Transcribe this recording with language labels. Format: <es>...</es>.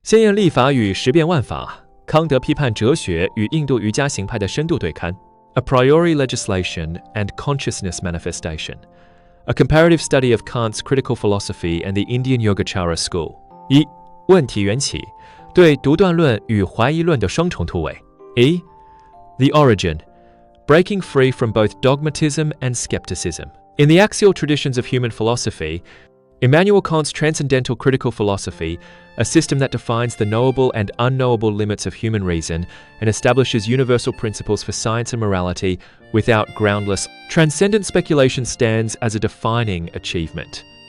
<en>先验立法与识变万法，康德批判哲学与印度瑜伽行派的深度对刊 A priori legislation and consciousness manifestation, a comparative study of Kant's critical philosophy and the Indian Yogacara school.</en> <zh>一、问题缘起，对独断论与怀疑论的双重突围。</zh> <en>一、The origin, breaking free from both dogmatism and skepticism. In the axial traditions of human philosophy, Immanuel Kant's transcendental critical philosophy, a system that defines the knowable and unknowable limits of human reason and establishes universal principles for science and morality without groundless, transcendent speculation, stands as a defining achievement.</en>